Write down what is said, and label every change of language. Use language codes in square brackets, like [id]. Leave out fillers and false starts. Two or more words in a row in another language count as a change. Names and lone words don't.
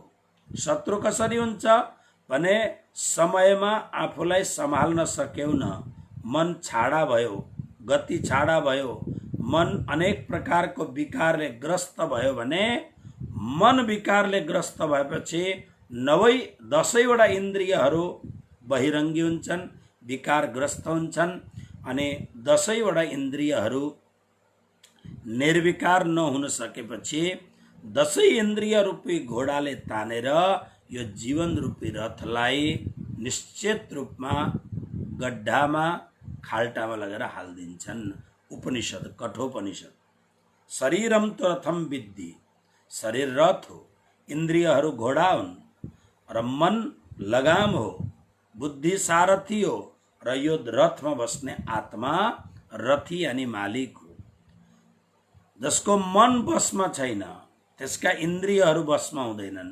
[ne] शत्रु कसरी हुन्छ भने समयमा आफूलाई सम्हाल्न सक्यौन, मन छाडा भयो, गति छाडा भयो, मन अनेक प्रकारको विकारले ग्रस्त भयो भने, मन विकारले ग्रस्त भएपछि 10वटा इन्द्रियहरू बहिरङ्गी हुन्छन्, विकारग्रस्त हुन्छन्, अनि 10वटा इन्द्रियहरू निर्विकार नहुन सकेपछि 10 इन्द्रिय रूपी घोडाले तानेर यो जीवन रूपी रथलाई निश्चित रूपमा गड्ढामा खाल्टामा लगेर हालिदिन्छन्। उपनिषद, कठोपनिषद। [sa] शरीरम तो रथम विद्धि, [ne] शरीर रथ हो, इन्द्रियहरू घोडा हुन् र मन लगाम हो, बुद्धि सारथी हो र यो रथमा बस्ने आत्मा रथी अनि मालिक हो। जसको मन बसमा छैन त्यसका इन्द्रियहरू बसमा हुँदैनन्।